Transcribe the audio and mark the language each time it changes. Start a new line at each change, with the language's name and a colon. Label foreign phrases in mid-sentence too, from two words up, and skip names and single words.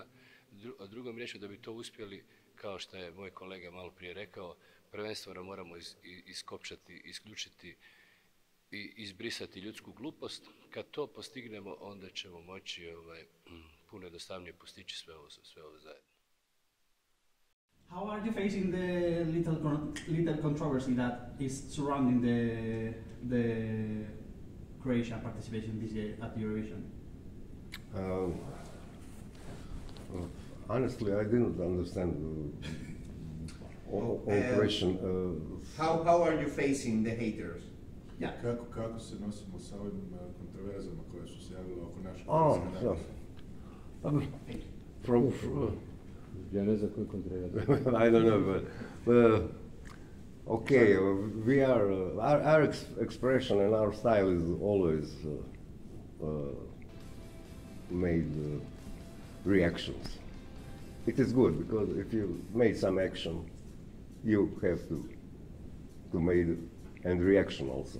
Croatian: A drugom riječju da bi to uspjeli, kao što je moj kolega malo prije rekao, prvenstveno moramo iskopčati, isključiti i izbrisati ljudsku glupost. Kad to postignemo, onda ćemo moći puno jednostavnije postići sve ovo zajedno.
English: How are you facing the little controversy that is surrounding the Croatian participation this year at Eurovision? Honestly, I didn't understand all question. How are you facing the haters? Yeah.
Croatian: Kako se nosimo sa ovim kontroverzama koje su se javile oko našeg
English: From
Croatian: Ja ne znam koji kontroverze.
English: I don't know, but okay, we are our expression and our style is always made reactions. It is good because if you made some action, you have to make and reaction also.